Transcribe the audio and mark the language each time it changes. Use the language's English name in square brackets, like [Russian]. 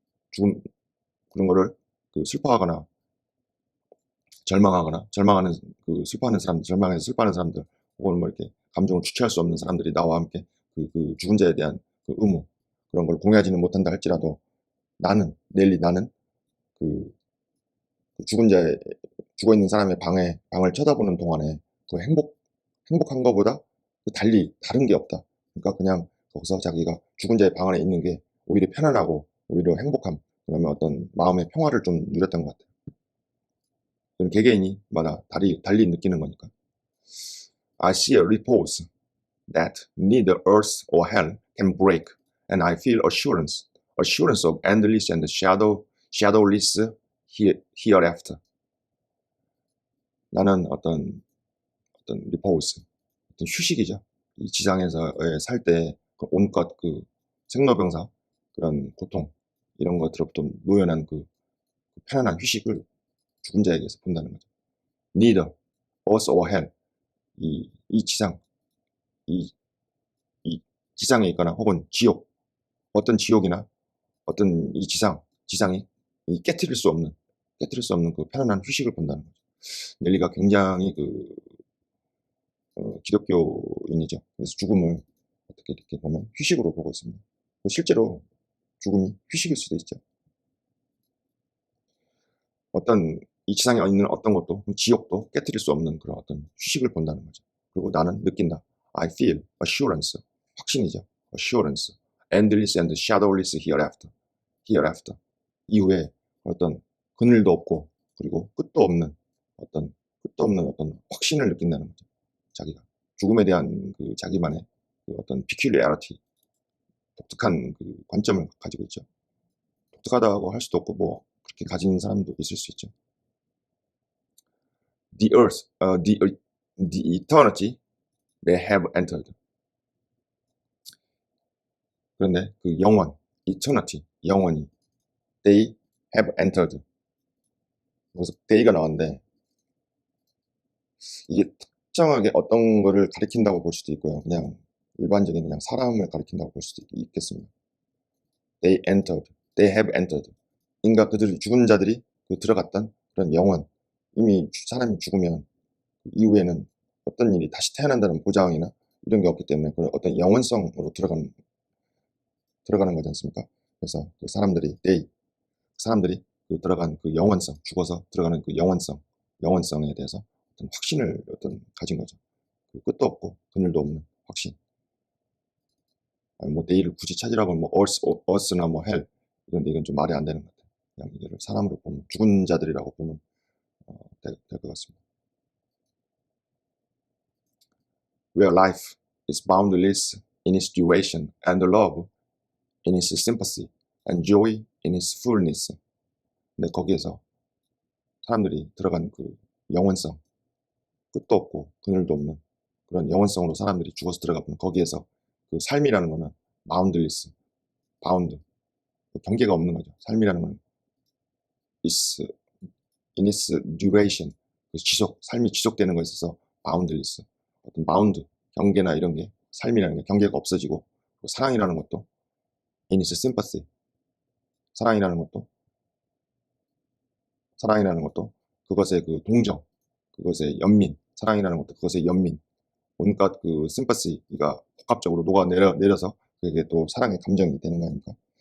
[Korean] 죽음 그런 거를 그 슬퍼하거나 절망하는 그 절망해서 슬퍼하는 사람들 혹은 뭐 이렇게 감정을 주체할 수 없는 사람들이 나와 함께 그 죽은 자에 대한 그 의무 그런 걸 공유하지는 못한다 할지라도 나는 그 죽어 있는 사람의 방을 쳐다보는 동안에 그 행복한 것보다 그 달리 다른 게 없다. 그러니까 그냥 거기서 자기가 죽은 자의 방 안에 있는 게 오히려 편안하고 오히려 행복함, 그러면 어떤 마음의 평화를 좀 누렸던 것 같아요. 그건 개개인이마다 달리 느끼는 거니까. [English] I see a repose that neither earth or hell can break, and I feel assurance of endless and shadowless hereafter. [Korean] 나는 어떤 repose, 어떤 휴식이죠. 이 지상에서 살 때 그 온갖 그 생로병사 그런 고통 이런 것들로부터 노연한 그 편안한 휴식을 죽은 자에게서 본다는 거죠. [English] Neither earth or hell, [Korean] 이 지상, 이 지상에 있거나 혹은 지옥, 어떤 지옥이나 어떤 이 지상이 깨트릴 수 없는 그 편안한 휴식을 본다는 거죠. 넬리가 굉장히 기독교인이죠. 그래서 죽음을 어떻게 이렇게 보면 휴식으로 보고 있습니다. 실제로 죽음이 휴식일 수도 있죠. 어떤 이 지상에 있는 어떤 것도 지옥도 깨트릴 수 없는 그런 어떤 휴식을 본다는 거죠. 그리고 나는 느낀다. [English] I feel assurance, [Korean] 확신이죠. [English] assurance, endless and shadowless hereafter. [Korean] 이후에 어떤 그늘도 없고 그리고 끝도 없는 어떤 확신을 느낀다는 거죠. 자기가 죽음에 대한 그 자기만의 그 어떤 peculiarity, 독특한 그 관점을 가지고 있죠. 독특하다고 할 수도 없고 뭐 그렇게 가진 사람도 있을 수 있죠. [English] The earth, the eternity they have entered. [Korean] 그런데 그 영원, eternity, 영원히 [English] they have entered. [Korean] 그래서 they가 나왔는데 이게 특정하게 어떤 거를 가리킨다고 볼 수도 있고요. 그냥 일반적인 그냥 사람을 가리킨다고 볼 수도 있겠습니다. [English] They have entered. [Korean] 인가 그들 죽은 자들이 그 들어갔던 그런 영원. 이미 사람이 죽으면 이후에는 어떤 일이 다시 태어난다는 보장이나 이런 게 없기 때문에 그런 어떤 영원성으로 들어가는 거지 않습니까? 그래서 그 사람들이 그 들어간 그 영원성, 죽어서 들어가는 그 영원성에 대해서 어떤 확신을 가진 거죠. 그 끝도 없고 그늘도 없는 확신. 아니 뭐 내일을 굳이 찾으라고 뭐 earth나 뭐 hell 이건 좀 말이 안 되는 것 같아요. 그냥 이거를 사람으로 보면 죽은 자들이라고 보면 될 것 같습니다. [English] Where life is boundless in its duration and love in its sympathy and joy in its fullness. [Korean] 근데 거기에서 사람들이 들어간 그 영원성, 끝도 없고 그늘도 없는 그런 영원성으로 사람들이 죽어서 들어가 보면 거기에서 그 삶이라는 거는 boundless, bound, 경계가 없는 거죠. 삶이라는 건 [English] is in its duration, [Korean] 삶이 지속되는 것에 있어서 boundless, 어떤 바운드, 경계나 이런 게 삶이라는 게 경계가 없어지고, 사랑이라는 것도 [English] in its sympathy, [Korean] 사랑이라는 것도 그것의 그 동정, 그것의 연민, 사랑이라는 것도 그것의 연민, 온갖 그 심퍼시가 복합적으로 녹아내려서 그게 또 사랑의 감정이 되는 거 아닙니까?